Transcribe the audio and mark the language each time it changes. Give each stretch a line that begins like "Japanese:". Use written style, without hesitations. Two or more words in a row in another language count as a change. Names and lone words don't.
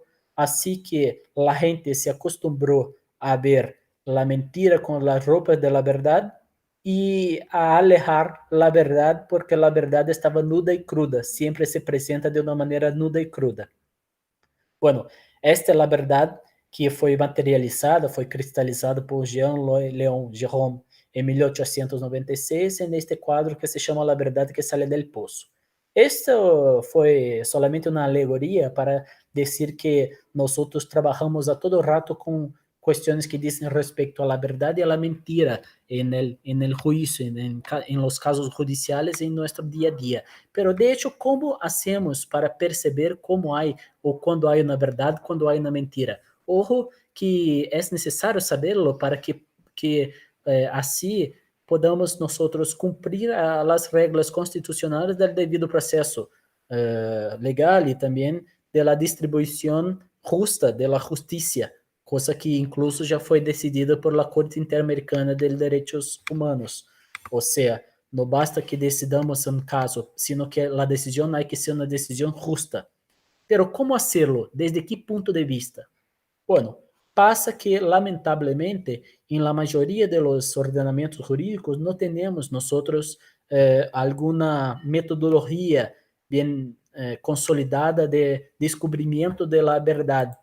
Spanish: Así que la gente se acostumbró a ver la mentira con las ropas de la verdad y a alejar la verdad porque la verdad estaba nuda y cruda, siempre se presenta de una manera nuda y cruda.
Portuguese: Bueno, esta é a verdade que foi materializada, foi cristalizada por Jean-Léon Gérôme em 1896 neste quadro que se chama La Verdade que Sale del Poço. Esto foi solamente uma alegoria para dizer que nós trabalhamos a todo rato com questões que dizem respeito à verdade e à mentira
Spanish: en el juicio, en los casos judiciales en nuestro día a día. Pero de hecho, ¿cómo hacemos para perceber cómo hay o cuando hay una verdad, cuando hay una mentira? Ojo que es necesario saberlo para que así podamos nosotros cumplir las reglas constitucionales del debido proceso legal y también de la distribución justa de la justicia, cosa que incluso
Portuguese: já foi decidida
Spanish: por la Corte Interamericana de Direitos Humanos.
Portuguese: Ou seja, não basta que decidamos um caso,
Spanish: sino que
Portuguese: a decisão
Spanish: hay que
Portuguese: ser uma decisão justa.
Spanish: Pero como hacerlo? ¿Desde qué punto de vista? Bueno, pasa que lamentablemente en la mayoría de los ordenamientos jurídicos no tenemos nosotros alguna metodología bien consolidada de descubrimiento de la verdad.